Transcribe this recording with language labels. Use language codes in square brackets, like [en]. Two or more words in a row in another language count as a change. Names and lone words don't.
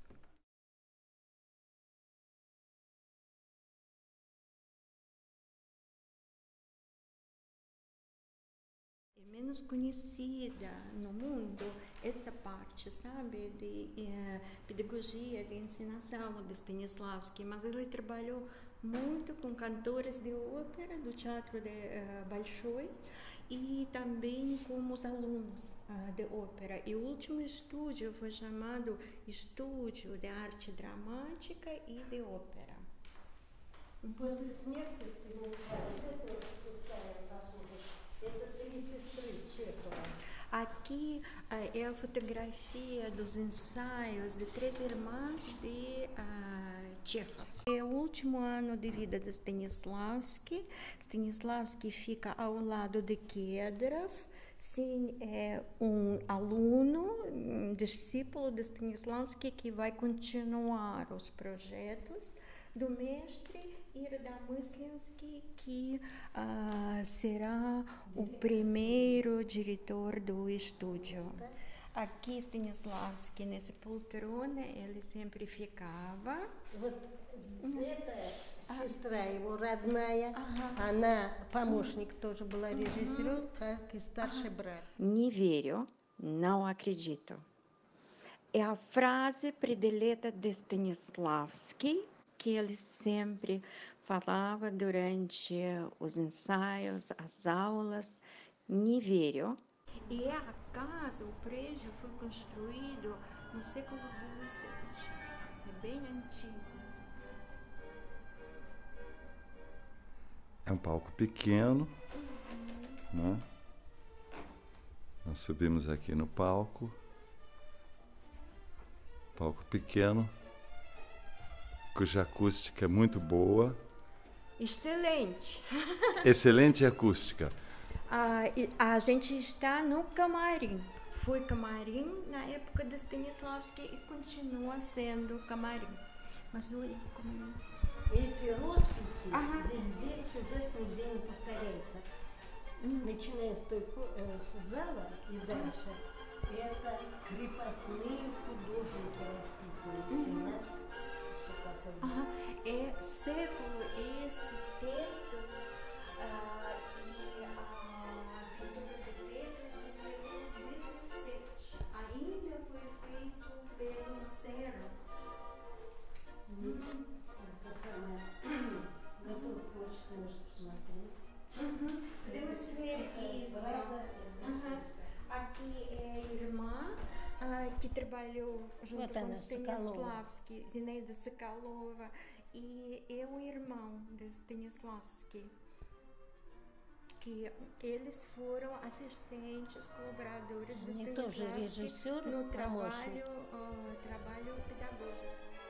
[pt] É menos conhecida no mundo essa parte, sabe, de pedagogia, de ensinação de Stanislavski, mas ele trabalhou muito com cantores de ópera do teatro de Bolshoi e também com os alunos de ópera. E o último estúdio foi chamado Estúdio de Arte Dramática e de Ópera. [ru] После смерти Станислава, это три сестры Чехова. [pt] Aqui é a fotografia dos ensaios de três irmãs de Chekhov. É o último ano de vida de Stanislavski. Stanislavski fica ao lado de Kedrov. Sim, é um aluno, um discípulo de Stanislavski que vai continuar os projetos do mestre e Radomyslinsky, que será o primeiro diretor do estúdio. Aqui Stanislavski, nessa poltrona, ele sempre ficava. [ru] Вот это сестра его родная, она помощник тоже была режиссером, как и старший брат. Не верю, [pt] não acredito. É a frase predileta de Stanislavski, que ele sempre falava durante os ensaios, as aulas. [ru] Не верю. [pt] E a casa, o prédio, foi construído no século XVII. É bem antigo. É um palco pequeno, né? Nós subimos aqui no palco. Palco pequeno, cuja acústica é muito boa. Excelente! Excelente acústica. A gente está no camarim. Foi camarim na época de Stanislavski e continua sendo camarim. Mas olha como... [ru] Эти росписи, везде сюжетная линия повторяется. Начиная с той зала и дальше, это крепостные художники расписывают, 17, все такое. [pt] É século esses textos e a pintura de pedra do século XVII. Ainda foi feito pelos Serros. [ru] Это самое. Готов, можешь посмотреть. [pt] Podemos ver isso. Aqui é a irmã que trabalhou junto com Stanislavski, Zinaida Sokolova, e é o irmão de Stanislavski, que eles foram assistentes, colaboradores de Stanislavski no trabalho pedagógico.